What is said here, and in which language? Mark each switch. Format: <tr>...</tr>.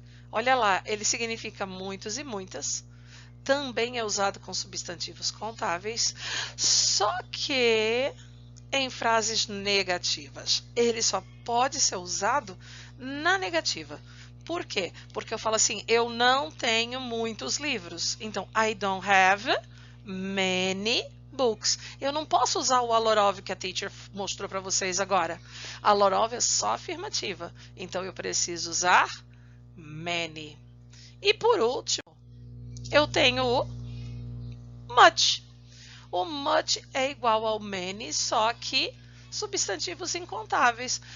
<pt>Olha lá, ele significa muitos e muitas. Também é usado com substantivos contáveis, só que em frases negativas. Ele só pode ser usado na negativa. Por quê? Porque eu falo assim, eu não tenho muitos livros. Então,</pt> <en>I don't have many books.</en> <pt>Eu não posso usar o Alorov que a teacher mostrou para vocês agora. A Alorov é só afirmativa. Então, eu preciso usar many. E por último, eu tenho o much. O much é igual ao many, só que substantivos incontáveis.</pt>